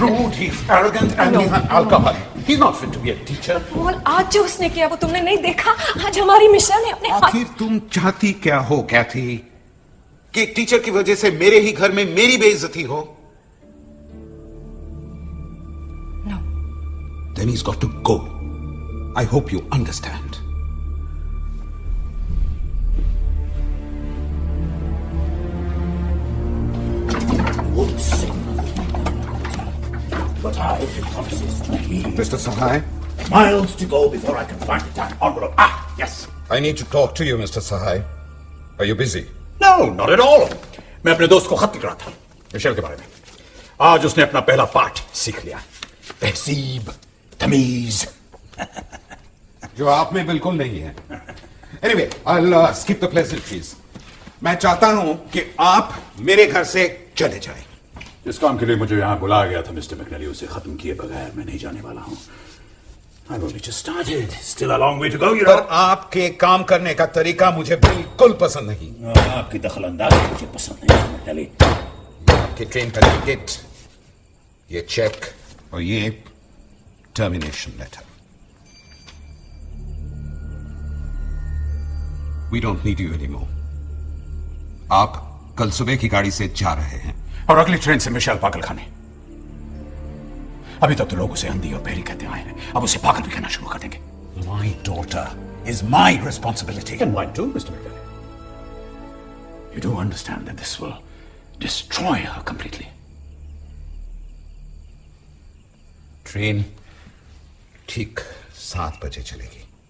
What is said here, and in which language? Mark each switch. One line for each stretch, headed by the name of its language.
English: Rude, he's arrogant, and he's an alcoholic. He's not fit to be a teacher.
Hindi: Paul, आज जो उसने किया वो तुमने नहीं देखा। आज हमारी मिशेल ने अपने हाथ। आखिर तुम चाहती क्या हो, कैथी? कि एक टीचर की वजह से मेरे ही घर में मेरी बेइज्जती हो?
English: No. Then he's got to go. I hope you understand. time it promises to be. Mr. Sahai? Miles to go before I can find the time envelope. Ah, yes. I need to talk to you, Mr. Sahai. Are you busy? No, not at all.
Hindi: मैं अपने दोस्त को खत लिख रहा था Michel के बारे में। आज उसने अपना पहला पाठ सीख लिया, तहजीब, तमीज। जो आप में बिल्कुल नहीं है।
English: Anyway, I'll skip the pleasantries.
Hindi: मैं चाहता हूं कि आप मेरे घर से चले जाएं। इस काम के लिए मुझे यहाँ बुलाया गया था मिस्टर मैकनेली, उसे खत्म किए बगैर मैं नहीं जाने वाला हूँ।
English: I've only just started. Still a long way to go, you know.
Hindi: पर आपके काम करने का तरीका मुझे बिल्कुल पसंद नहीं। आपकी दखलंदाजी मुझे पसंद नहीं मिस्टर मैकनेली। आपकी ट्रेन का टिकट, ये चेक और ये termination letter.
English: We don't need you anymore.
Hindi: आप कल सुबह की गाड़ी से जा रहे हैं और अगली ट्रेन से मिशेल पागल खाने। अभी तक तो लोग उसे अंधी और बहरी कहते आए हैं, अब उसे पागल भी कहना शुरू कर देंगे।
English: My daughter is my responsibility. And mine too, Mr. McNally. You do understand that this will destroy her completely.
Hindi: Train ठीक 7 बजे चलेगी।